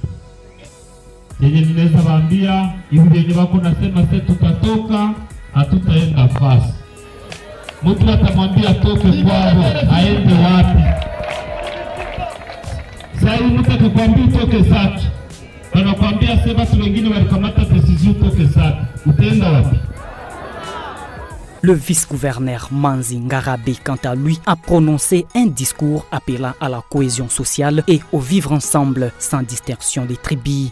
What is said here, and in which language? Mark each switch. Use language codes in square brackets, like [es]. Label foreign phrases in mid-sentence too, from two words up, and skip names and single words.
[sw] Yenye ninaweza waambia hivi yenye wako nasema sasa tutatoka, hatutaenda fasi. Mtu atamwambia toke kwao, aende wapi? Sasa mtu atakwambia toke Sake. Wanakuambia sema watu wengine walikamata decision toke Sake. Utaenda wapi? [fr] Le vice-gouverneur Manzi Ngarabe, quant à lui, a prononcé un discours appelant à la cohésion sociale et au vivre ensemble sans distinction des tribus.